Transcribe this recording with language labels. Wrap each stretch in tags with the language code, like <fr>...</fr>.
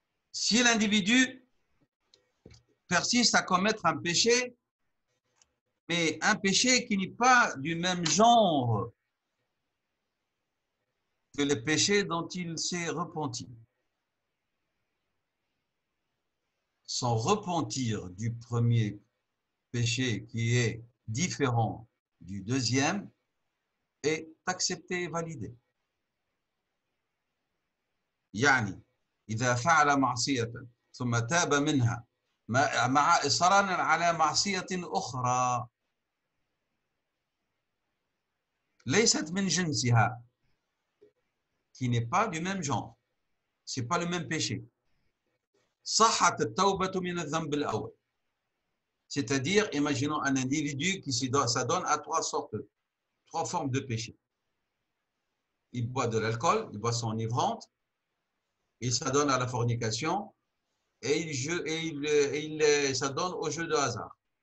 <fr>Si l'individu persiste à commettre un péché, mais un péché qui n'est pas du même genre que le péché dont il s'est repenti, son repentir du premier péché qui est différent du deuxième est accepté et validé.</fr> <ar>يعني إذا فعل معصية ثم تاب منها مع إصرار على معصية أخرى ليست من جنسها,</ar> <fr>qui n'est pas du même genre, c'est pas le même péché.</fr> <ar>صحت التوبة من الذنب الأول.</ar> <fr>C'est-à-dire, imaginons un individu qui s'adonne à trois formes de péché. Il boit de l'alcool, il boit son enivrante, il s'adonne à la fornication et il s'adonne au jeu de hasard.</fr>